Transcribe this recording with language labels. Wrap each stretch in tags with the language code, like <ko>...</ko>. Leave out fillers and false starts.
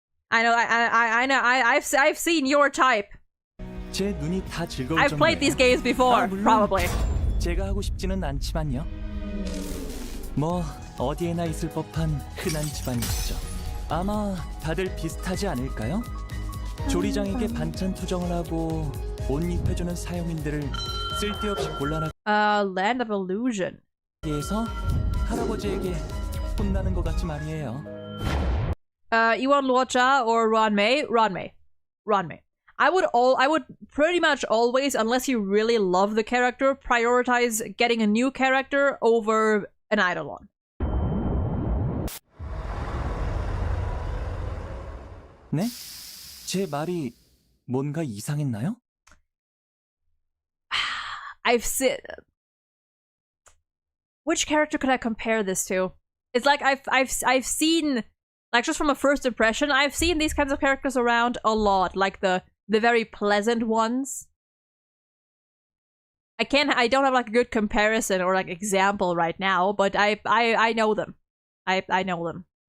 <en>I know I've seen your type.</en> <ko>제 눈이 다 즐거울</ko> <en>I've played these games before, probably.</en> <ko>제가 하고 싶지는 않지만요. 뭐 어디에나 있을 법한 흔한 집안이죠. 아마 다들 비슷하지 않을까요? 조리장에게 반찬 투정을 하고 옷 입혀주는 사용인들을 쓸데없이 곤란하게</ko> <en>Land of Illusion.</en> <ko>해서 할아버지에게 혼나는 것 같지 말이에요.</ko> <en>Iwan Luocha or Ranmei? Ranmei. I would pretty much always, unless you really love the character, prioritize getting a new character over an Eidolon.</en> <ko>네? 제 말이 뭔가 이상했나요?</ko> <en>I've seen... Which character could I compare this to? It's like I've seen, like, just from a first impression, I've seen these kinds of characters around a lot, like the very pleasant ones. I don't have like a good comparison or like example right now, but I know them. I know them.</en>